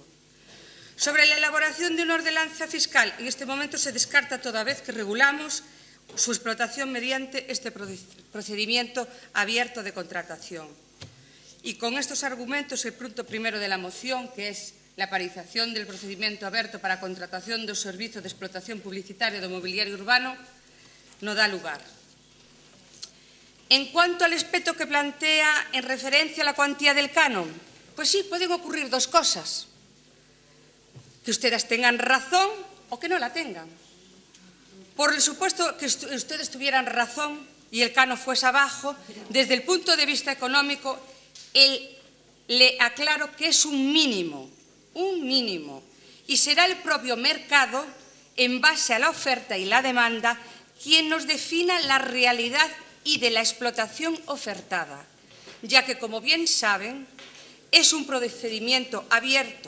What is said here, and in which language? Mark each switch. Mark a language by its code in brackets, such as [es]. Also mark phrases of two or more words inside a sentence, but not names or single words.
[es] Sobre la elaboración de una ordenanza fiscal, en este momento se descarta toda vez que regulamos su explotación mediante este procedimiento abierto de contratación. Y con estos argumentos, el punto primero de la moción, que es la paralización del procedimiento abierto para contratación [gl] do servizo de explotación publicitaria do mobiliario urbano, [es] no dá lugar. En cuanto al aspecto que plantea en referencia a la cuantía del canon, pues sí, pueden ocurrir dos cosas. Que ustedes tengan razón o que no la tengan. Por el supuesto que ustedes tuvieran razón y el canon fuese abajo, desde el punto de vista económico, le aclaro que es un mínimo, y será el propio mercado, en base a la oferta y la demanda, quien nos defina la realidad y de la explotación ofertada, ya que, como bien saben, es un procedimiento abierto.